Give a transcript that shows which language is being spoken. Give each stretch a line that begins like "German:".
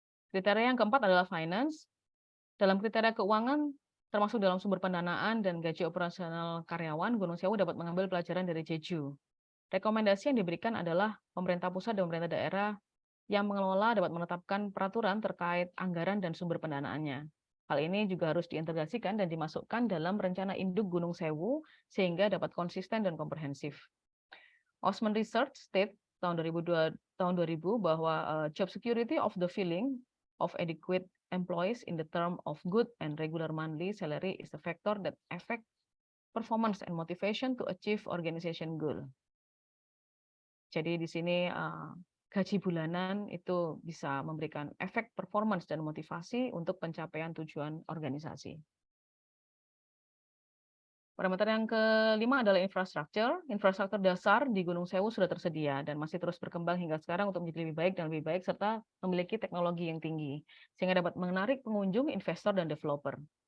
Indonesian: Kriteria yang keempat adalah finance. Dalam kriteria keuangan, termasuk dalam sumber pendanaan dan gaji operasional karyawan, Gunung Sewu dapat mengambil pelajaran dari Jeju. Rekomendasi yang diberikan adalah pemerintah pusat dan pemerintah daerah yang mengelola dapat menetapkan peraturan terkait anggaran dan sumber pendanaannya. Hal ini juga harus diintegrasikan dan dimasukkan dalam rencana induk Gunung Sewu sehingga dapat konsisten dan komprehensif.
English: Osman Research state
Indonesian: tahun 2000 bahwa
English: job security of the filling of adequate employees in the term of good and regular monthly salary is a factor that affect performance and motivation to achieve organization goal.
Indonesian: Jadi di sini gaji bulanan itu bisa memberikan efek performance dan motivasi untuk pencapaian tujuan organisasi. Parameter yang kelima adalah infrastruktur. Infrastruktur dasar di Gunung Sewu sudah tersedia dan masih terus berkembang hingga sekarang untuk menjadi lebih baik dan lebih baik serta memiliki teknologi yang tinggi sehingga dapat menarik pengunjung, investor, dan developer.